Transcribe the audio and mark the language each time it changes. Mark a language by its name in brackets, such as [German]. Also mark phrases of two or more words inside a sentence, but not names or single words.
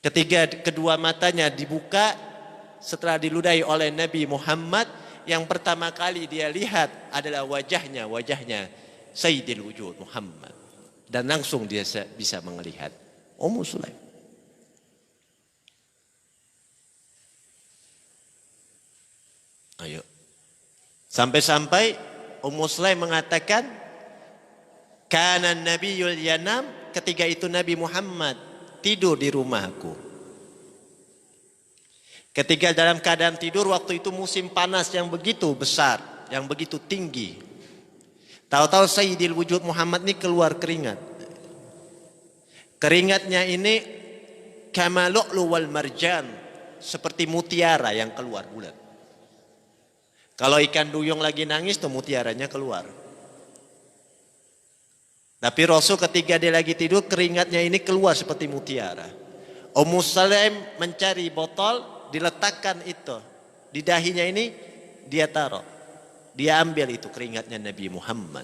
[Indonesian] Ketika kedua matanya dibuka setelah diludahi oleh Nabi Muhammad, yang pertama kali dia lihat adalah wajahnya Sayyidil Wujud Muhammad. Dan langsung dia bisa melihat Ummu Sulaim. Ayo. Sampai-sampai Ummu Sulaim mengatakan, [Arabic] كان النبي ينام, [Indonesian] ketika itu Nabi Muhammad tidur di rumahku. Ketika dalam keadaan tidur, waktu itu musim panas yang begitu besar, yang begitu tinggi. Tahu-tahu Sayyidil Wujud Muhammad ini keluar keringat. Keringatnya ini [Arabic] كما لؤلؤ والمرجان, [Indonesian] seperti mutiara yang keluar bulat. Kalau ikan duyung lagi nangis tuh mutiaranya keluar. Tapi Rasul ketika dia lagi tidur, keringatnya ini keluar seperti mutiara. Ummu Sulaim mencari botol, diletakkan itu di dahinya ini, dia taruh, dia ambil itu keringatnya Nabi Muhammad.